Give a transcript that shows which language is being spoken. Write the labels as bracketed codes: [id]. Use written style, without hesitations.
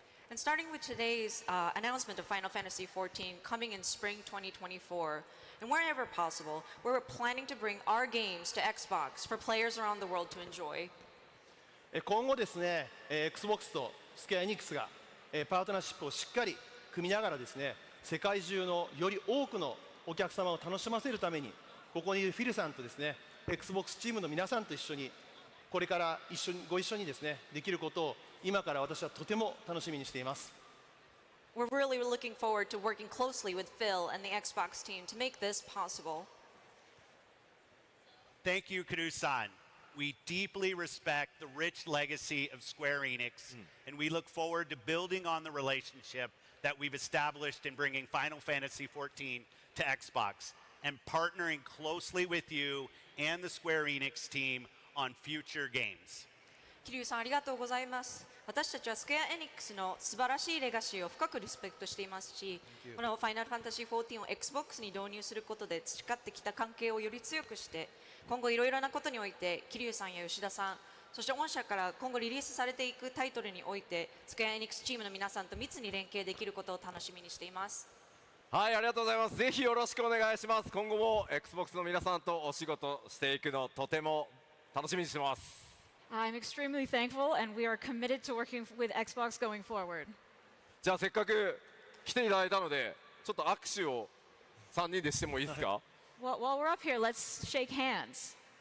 [en] And starting with today's announcement of Final Fantasy XIV coming in spring 2024, and wherever possible, we're planning to bring our games to Xbox for players around the world to enjoy. [ja] 今後ですね、Xbox とスクエアエニックスがパートナーシップをしっかり組みながらですね、世界中のより多くのお客様を楽しませるために、ここにいるフィルさんとですね、Xbox チームの皆さんと一緒に、これからご一緒にですね、できることを今から私はとても楽しみにしています。 [en] We're really looking forward to working closely with Phil and the Xbox team to make this possible. Thank you, Kuru-san. We deeply respect the rich legacy of Square Enix, and we look forward to building on the relationship that we've established in bringing Final Fantasy XIV to Xbox and partnering closely with you and the Square Enix team on future games. [ja] 桐生さんありがとうございます。私たちはスクエアエニックスの素晴らしいレガシーを深くリスペクトしていますし、このファイナルファンタジー14を Xbox に導入することで培ってきた関係をより強くして、今後いろいろなことにおいて桐生さんや吉田さん、そして御社から今後リリースされていくタイトルにおいてスクエアエニックスチームの皆さんと密に連携できることを楽しみにしています。はい、ありがとうございます。ぜひよろしくお願いします。今後も Xbox の皆さんとお仕事していくのとても楽しみにしてます。 [en] I'm extremely thankful, and we are committed to working with Xbox going forward. [ja] じゃあせっかく来ていただいたので、ちょっと握手を3人でしてもいいですか？ [en] Well, while we're up here, let's shake hands.